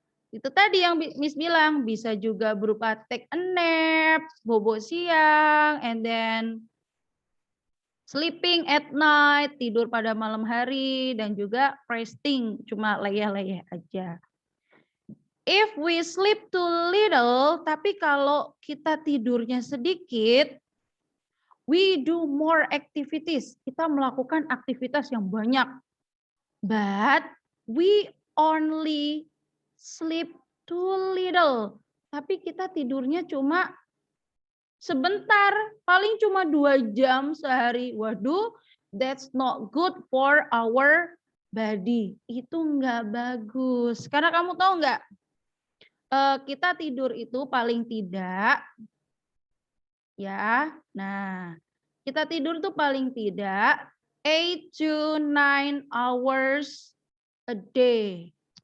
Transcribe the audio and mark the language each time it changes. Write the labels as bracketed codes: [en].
[id] Itu tadi yang Miss bilang, bisa juga berupa [en] take a nap, [id] bobo siang, [en] and then sleeping at night, [id] tidur pada malam hari, dan juga resting, cuma leyeh-leyeh aja. [en] If we sleep too little, [id] tapi kalau kita tidurnya sedikit, [en] we do more activities. [id] Kita melakukan aktivitas yang banyak. [en] But we only sleep too little. [id] Tapi kita tidurnya cuma sebentar, paling cuma 2 jam sehari. [en] Waduh, that's not good for our body. [id] Itu enggak bagus. Karena kamu tahu enggak, kita tidur itu paling tidak, ya. Nah, kita tidur tuh paling tidak [en] 8 to 9 hours a day.